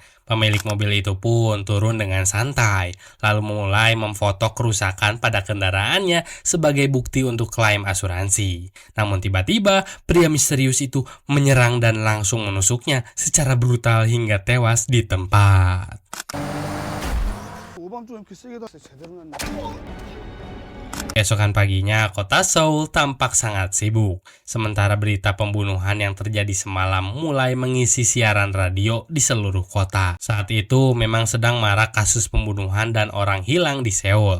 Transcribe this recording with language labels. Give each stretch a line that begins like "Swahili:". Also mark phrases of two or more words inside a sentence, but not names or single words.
Indonesian: Pemilik mobil itu pun turun dengan santai, lalu mulai memfoto kerusakan pada kendaraannya sebagai bukti untuk klaim asuransi. Namun tiba-tiba, pria misterius itu menyerang dan langsung menusuknya secara brutal hingga tewas di tempat.
Korean: 오밤중에 이렇게 세게 다 제대로 났네.
Indonesian: Keesokan paginya, kota Seoul tampak sangat sibuk. Sementara berita pembunuhan yang terjadi semalam mulai mengisi siaran radio di seluruh kota. Saat itu memang sedang marak kasus pembunuhan dan orang hilang di Seoul.